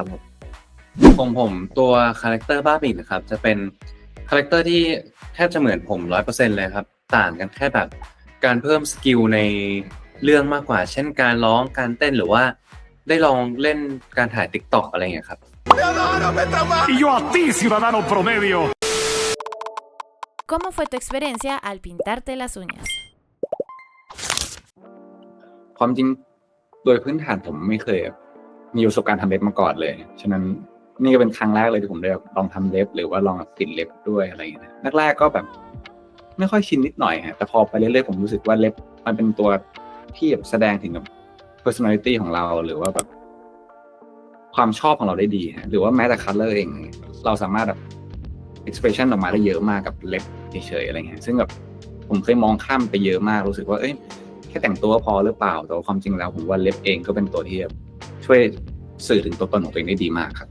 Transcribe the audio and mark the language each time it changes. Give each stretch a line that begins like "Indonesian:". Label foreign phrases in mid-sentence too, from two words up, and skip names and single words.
Thai: ของผมตัวคาแรคเตอร์บ้าบิ่นนะครับจะเป็นคาแรคเตอร์ที่แทบจะเหมือนผม 100% เลยครับต่างกันแค่แบบการเพิ่มสกิลในเรื่องมากกว่าเช่นการร้องการเต้นหรือว่า ได้ลองเล่นการถ่าย TikTok อะไรเงี้ยครับ
Spanish: Y yo a ti, ciudadano promedio. ¿Cómo fue tu experiencia al pintarte las uñas?
Thai: ความจริงโดยพื้นฐานผมไม่เคยมีประสบการณ์ทำเล็บมาก่อนเลยฉะนั้นนี่ก็เป็นครั้งแรกเลยที่ผมได้ลองทำเล็บหรือว่าลองติดเล็บด้วย อะไรอย่างเงี้ยแรกๆก็แบบไม่ค่อยชินนิดหน่อยฮะแต่พอไปเรื่อยๆผมรู้สึกว่าเล็บมันเป็นตัวที่แสดงถึงแบบ personality ของเราหรือว่าแบบความชอบของเราได้ดีฮะหรือว่าแม้แต่ color เองเราสามารถแบบ expression ออกมาได้เยอะมากกับเล็บเฉยๆอะไรเงี้ยซึ่งแบบผมเคยมองข้ามไปเยอะมากรู้สึกว่าแค่แต่งตัวพอหรือเปล่าแต่ว่าความจริงแล้วผมว่าเล็บเองก็เป็นตัวที่ช่วยสื่อถึงตัวตนของตัวเองได้ดีมากครับ